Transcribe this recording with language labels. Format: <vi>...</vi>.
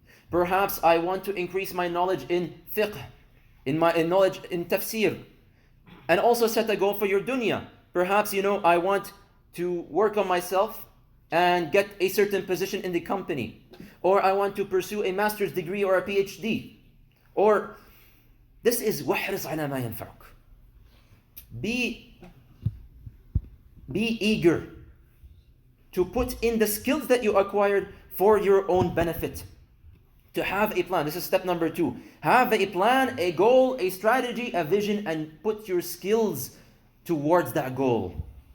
<en>Perhaps I want to increase my knowledge in fiqh, in knowledge in tafsir. And also set a goal for your dunya. Perhaps, I want to work on myself and get a certain position in the company. Or I want to pursue a master's degree or a PhD. Or this is</en> <ar>وَاحْرِصْ عَلَى مَا يَنْفَعُكَ.</ar> <en>Be eager to put in the skills that you acquired for your own benefit. To have a plan. This is step number 2. Have a plan, a goal, a strategy, a vision, and put your skills towards that goal.</en>